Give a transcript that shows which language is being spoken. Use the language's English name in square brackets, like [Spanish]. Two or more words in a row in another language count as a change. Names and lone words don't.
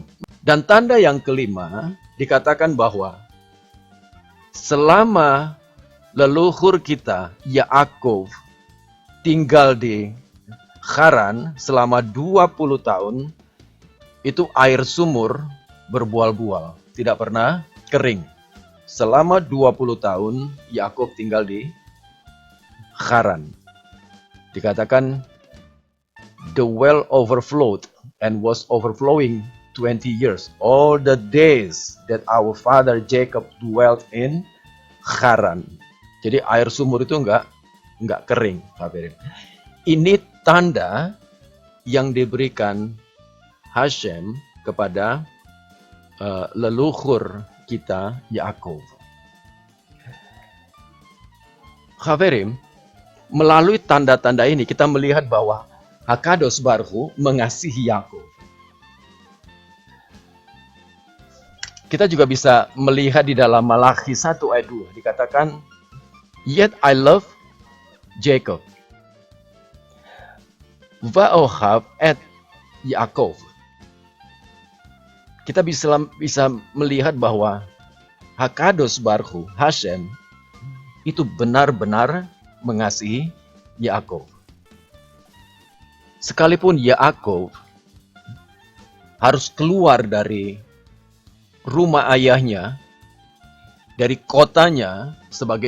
[Indonesian] Dan tanda yang kelima dikatakan bahwa selama leluhur kita Yakov tinggal di Haran selama 20 tahun, itu air sumur berbual-bual, tidak pernah kering. Selama 20 tahun Yakov tinggal di Haran. [English] Dikatakan the well overflowed and was overflowing 20 years. All the days that our father Jacob dwelt in Haran. [Indonesian] Jadi air sumur itu enggak kering. Ini tanda yang diberikan Hashem kepada leluhur kita Yakov. Haverim, melalui tanda-tanda ini kita melihat bahwa [Hebrew] הקדוש ברוך הוא [Indonesian] mengasihi Yakov. Kita juga bisa melihat di dalam Malakhi 1 ayat 2 dikatakan, [English] "Yet I love Jacob, [Hebrew] ואהב את יעקב." [Indonesian] Kita bisa melihat bahwa [Hebrew] הקדוש ברוך הוא, [Indonesian] Hashem, itu benar-benar mengasihi Yakov. Sekalipun Yakov harus keluar dari rumah ayahnya, dari kotanya sebagai